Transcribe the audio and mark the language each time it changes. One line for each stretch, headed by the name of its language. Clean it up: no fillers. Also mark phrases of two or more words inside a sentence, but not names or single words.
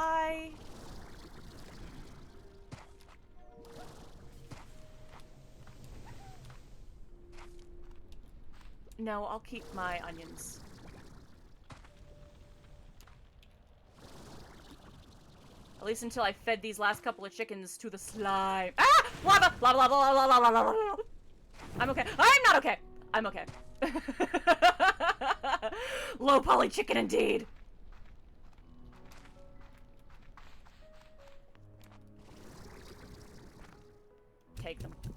English: No, I'll keep my onions. At least until I fed these last couple of chickens to the slime. Ah! Lava! Lava, lava, lava, lava, lava, lava. I'm okay. I'm not okay. I'm okay. Low poly chicken indeed. Take them.